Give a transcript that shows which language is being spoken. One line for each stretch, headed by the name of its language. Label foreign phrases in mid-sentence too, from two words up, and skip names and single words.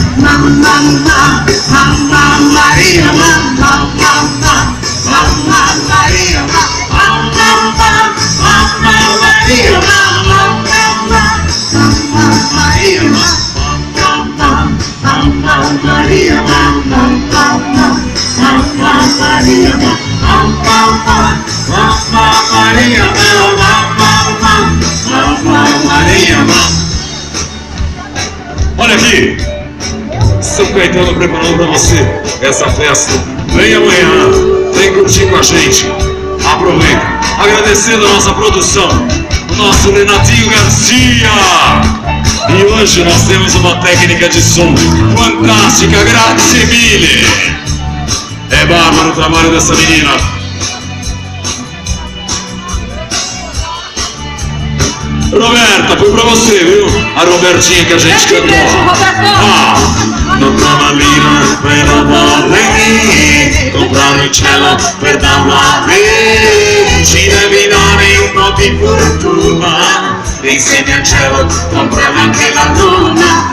Italian: Mamma Maria, mamma Maria, mamma Maria, mamma Maria, Mamma Maria,
Portuguese: Olha aqui, São Caetano preparando para você essa festa. Vem amanhã, vem curtir com a gente. Aproveita. Agradecendo a nossa produção, o nosso Renatinho Garcia. E hoje nós temos uma técnica de som fantástica,
Italian: grazie mille.
Portuguese: É bárbaro o trabalho dessa menina. Roberta, foi pra você, viu? A Robertinha que a gente cantou.
Italian: Non trova lira per amore, comprare il cielo per dar una vita. Ci devi dare un po' di fortuna, e insieme al cielo comprare anche la luna.